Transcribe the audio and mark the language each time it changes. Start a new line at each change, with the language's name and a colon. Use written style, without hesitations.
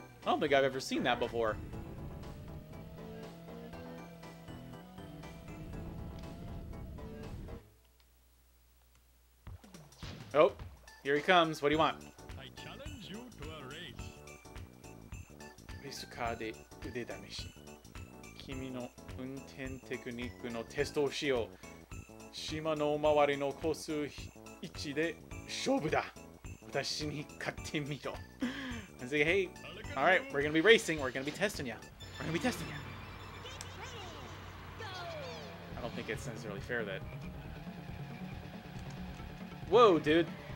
English: I don't think I've ever seen that before. Oh, here he comes. What do you want? I challenge you to a race.
Japanese: レースカーで腕試し。君の運転テクニックのテストをしよう。島の周りのコース位置で勝負だ。私に勝ってみろ。
English: I say, hey, all right, we're gonna be racing. We're gonna be testing you. We're gonna be testing you. I don't think it's necessarily fair that. Whoa, dude.